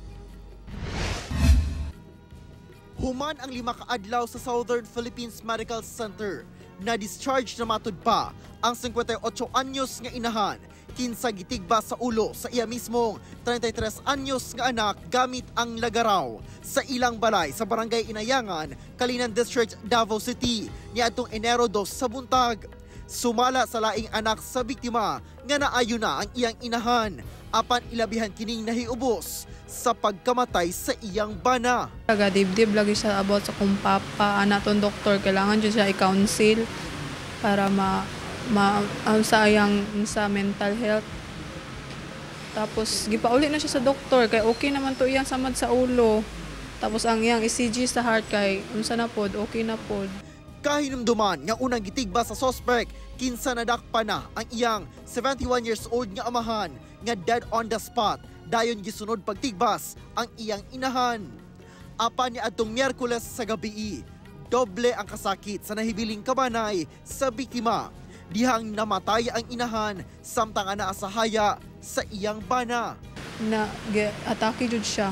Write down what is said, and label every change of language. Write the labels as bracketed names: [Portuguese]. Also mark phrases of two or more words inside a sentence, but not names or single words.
[Cebuano] Human ang 5 ka adlaw sa Southern Philippines Medical Center na discharge na matud pa ang 58 anyos nga inahan kinsa gitigba sa ulo sa iya mismong 33 anyos nga anak gamit ang lagaraw sa ilang balay sa Barangay Inayangan, Kalinan District, Davao City niadtong Enero 2 sa buntag. Sumala sa laing anak sa biktima nga naayo na ang iyang inahan apan ilabihan kining nahiubos sa pagkamatay sa iyang bana. Taga-dibdib lagi siya about sa kung papa, anaton doktor, kailangan dyan siya i-counsel para sa iyang sa [English] mental health. [Cebuano] Tapos gipauli na siya sa doktor kay okay naman to iyang samad sa ulo. Tapos ang iyang ECG sa heart kay unsa na pod, okay na pod. Kahinumduman nga unang gitigba sa suspect kinsa nadakpa na ang iyang 71 [English] years old [Cebuano] nga amahan nga [English] dead on the spot. [Cebuano] Dayon gisunod pagtigbas ang iyang inahan. Apan niadtong Miyerkules sa gabi, doble ang kasakit sa nahibiling kabanay sa biktima. Dihang namatay ang inahan samtang anaa sa haya sa iyang bana. Na atake jud siya.